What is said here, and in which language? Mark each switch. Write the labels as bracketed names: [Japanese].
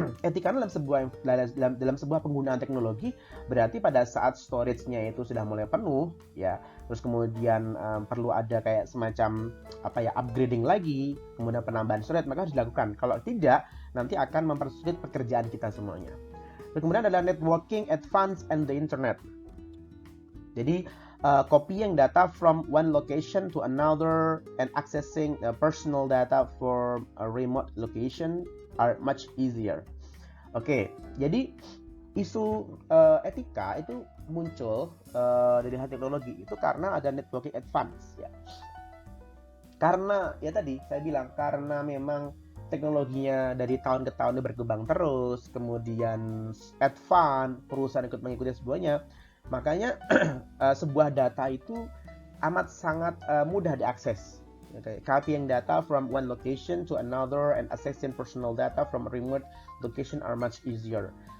[Indonesian] Etikanya dalam sebuah penggunaan teknologi berarti pada saat storage-nya itu sudah mulai penuh ya, terus kemudian perlu ada kayak semacam upgrading lagi, kemudian penambahan storage, maka harus dilakukan. Kalau tidak, nanti akan mempersulit pekerjaan kita semuanya. Terus kemudian adalah [English] networking, advance, and the internet. Jadi copying data from one location to another and accessing personal data from a remote location are much easier. [Indonesian] Oke, jadi isu etika itu muncul dari hal teknologi itu karena ada networking advance ya. Karena ya tadi saya bilang karena memang teknologinya dari tahun ke tahun berkembang terus, kemudian advance, perusahaan ikut mengikuti semuanya, makanya sebuah data itu amat sangat mudah diakses. [English] Okay. Copying data from one location to another and accessing personal data from a remote location are much easier.